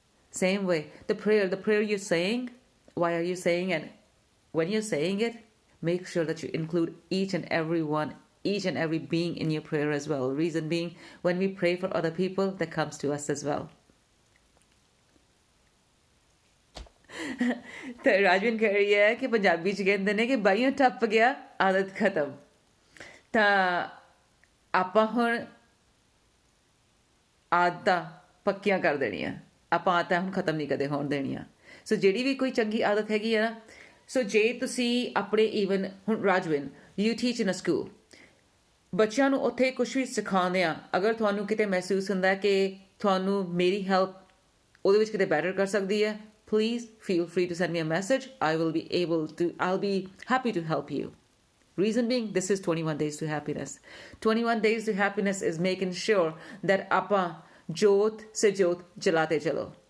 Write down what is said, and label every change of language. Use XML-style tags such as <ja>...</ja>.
<en>Same way, the prayer you're saying, why are you saying? And when you're saying it, make sure that you include each and every one, each and every being in your prayer as well. Reason being, when we pray for other people, that comes to us as well.</en> <pa>तो राजवीन कह रही है कि पंजाबी च कहते ने कि बाइयों टप गया आदत खत्म. ਤਾਂ ਆਪਾਂ ਹੁਣ ਆਦਤਾਂ ਪੱਕੀਆਂ ਕਰ ਦੇਣੀਆਂ. ਆਪਾਂ ਆਦਤਾਂ ਹੁਣ ਖਤਮ ਨਹੀਂ ਕਦੇ ਹੋਣ ਦੇਣੀਆਂ. ਸੋ ਜਿਹੜੀ ਵੀ ਕੋਈ ਚੰਗੀ ਆਦਤ ਹੈਗੀ ਆ ਨਾ, ਸੋ ਜੇ ਤੁਸੀਂ ਆਪਣੇ ਈਵਨ ਹੁਣ ਰਾਜਵਿਨ</pa> <en>you teach in a school,</en> <pa>ਬੱਚਿਆਂ ਨੂੰ ਉੱਥੇ ਕੁਛ ਵੀ ਸਿਖਾਉਂਦੇ ਆ, ਅਗਰ ਤੁਹਾਨੂੰ ਕਿਤੇ ਮਹਿਸੂਸ ਹੁੰਦਾ ਕਿ ਤੁਹਾਨੂੰ ਮੇਰੀ ਹੈਲਪ ਉਹਦੇ ਵਿੱਚ ਕਿਤੇ ਬੈਟਰ ਕਰ ਸਕਦੀ ਹੈ,</pa> <en>please feel free to send me a message. I'll be happy to help you. Reason being, this is 21 days to happiness. 21 days to happiness is making sure that</en> <pa>ਆਪਾਂ ਜੋਤ ਸੇ ਜੋਤ ਜਲਾਤੇ ਚਲੋ.</pa>